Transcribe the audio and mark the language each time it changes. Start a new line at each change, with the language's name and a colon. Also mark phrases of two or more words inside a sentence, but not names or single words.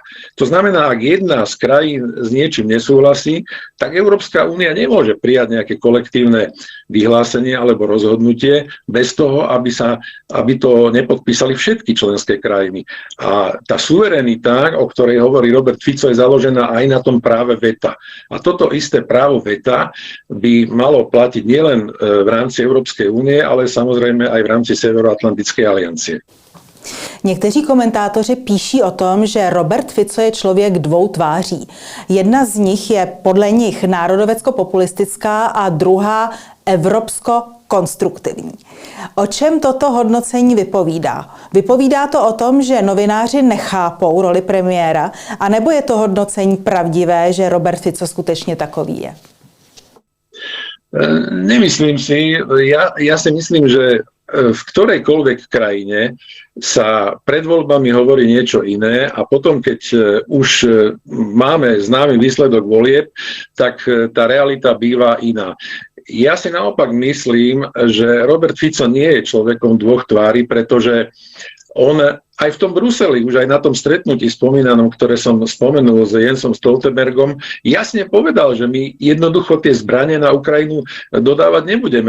Slovak: To znamená, ak jedna z krajín s niečím nesúhlasí, tak Európska únia nemôže prijať nejaké kolektívne vyhlásenie alebo rozhodnutie bez toho, aby to nepodpísali všetky členské krajiny. A tá suverenita, o ktorej hovorí Robert Fico, je založená aj na tom práve veta. A toto isté právo veta by malo platiť nielen v rámci Európskej únie, ale samozrejme aj v rámci Severoatlantickej aliancie.
Czech: Někteří komentátoři píší o tom, že Robert Fico je člověk dvou tváří. Jedna z nich je podle nich národovecko-populistická a druhá evropsko-konstruktivní. O čem toto hodnocení vypovídá? Vypovídá to o tom, že novináři nechápou roli premiéra, anebo je to hodnocení pravdivé, že Robert Fico skutečně takový je?
Slovak: Nemyslím si. Ja si myslím, že v ktorejkoľvek krajine sa pred voľbami hovorí niečo iné a potom, keď už máme známy výsledok volieb, tak tá realita býva iná. Ja si naopak myslím, že Robert Fico nie je človekom dvoch tvári, pretože on aj v tom Bruseli, už aj na tom stretnutí spomínanom, ktoré som spomenul s Jensom Stoltenbergom, jasne povedal, že my jednoducho tie zbranie na Ukrajinu dodávať nebudeme.